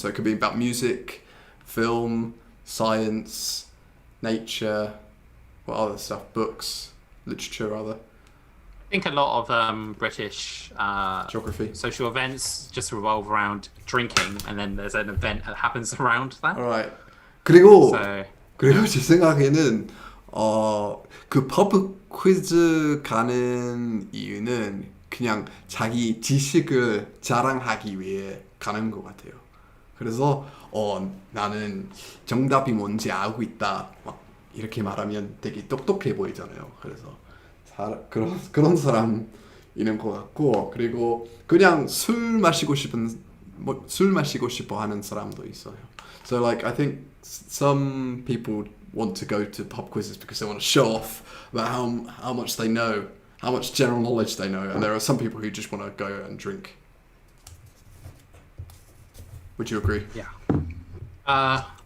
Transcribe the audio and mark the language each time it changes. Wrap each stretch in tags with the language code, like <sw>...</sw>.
<en>So it could be about music, film, science, nature, what other stuff, books, literature rather. I think a lot of British geography social events just revolve around drinking, and then there's an event that happens around that. Alright.</en> <ko>그리고 제 생각에는 그 퍼브 퀴즈 가는 이유는 그냥 자기 지식을 자랑하기 위해 가는 것 같아요. 그래서 나는 정답이 뭔지 알고 있다. 막 이렇게 말하면 되게 똑똑해 보이잖아요. 그래서 그런 사람 있는 것 같고, 그리고 그냥 술 마시고 싶어 하는 사람도 있어요.</ko> <en>So like I think some people want to go to pub quizzes because they want to show off about how much they know, how much general knowledge they know, and there are some people who just want to go and drink. Would you agree? Yeah.</en>